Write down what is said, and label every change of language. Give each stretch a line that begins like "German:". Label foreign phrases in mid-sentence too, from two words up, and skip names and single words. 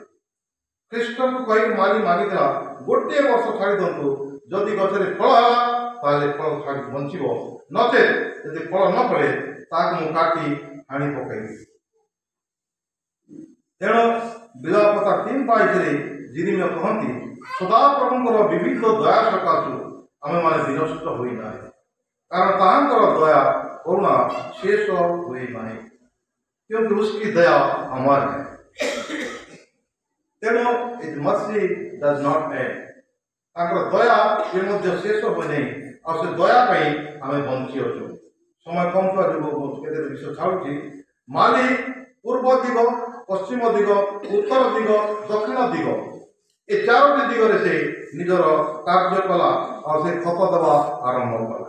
Odia: ଖ୍ରୀଷ୍ଟଙ୍କୁ କହି ମାଗିଥିଲା ଗୋଟିଏ ବର୍ଷ ଛାଡ଼ି ଦିଅନ୍ତୁ, ଯଦି ଗଛରେ ଫଳ ହେଲା ତାହେଲେ ଫଳ ଛାଡ଼ି ବଞ୍ଚିବ, ନଚେତ୍ ଯଦି ଫଳ ନ ଫଳେ ତାହାକୁ ମୁଁ କାଟି ହାଣି ପକାଇବି। ତେଣୁ ବିଲାପତା 3:22 ଜିରିମିୟ କହନ୍ତି ସଦାପ୍ରଭୁଙ୍କର ବିବିଧ ଦୟା ସକାଶୁ ଆମେମାନେ ବିନଷ୍ଟ ହୋଇନାହିଁ, କାରଣ ତାହାଙ୍କର ଦୟା କରୁଣା ଶେଷ ହୁଏ ନାହିଁ,
Hindi: क्योंकि उसकी दया अमर है।
English: ତେଣୁ it mercy does not end।
Odia: ତାଙ୍କର ଦୟା ଏ ମଧ୍ୟ ଶେଷ ହୁଏ ନାହିଁ, ଆଉ ସେ ଦୟା ପାଇଁ ଆମେ ବଞ୍ଚି ଅଛୁ। ସମୟ କମ୍ ଥିବା ଯୋଗୁଁ ମୁଁ କେତେ ବିଷୟ ଛାଡ଼ୁଛି। ମାଲି ପୂର୍ବ ଦିଗ, ପଶ୍ଚିମ ଦିଗ, ଉତ୍ତର ଦିଗ, ଦକ୍ଷିଣ ଦିଗ ଏ ଚାରୋଟି ଦିଗରେ ସେ ନିଜର କାର୍ଯ୍ୟ କଲା ଆଉ ସେ ଖତ ଦେବା ଆରମ୍ଭ କଲା।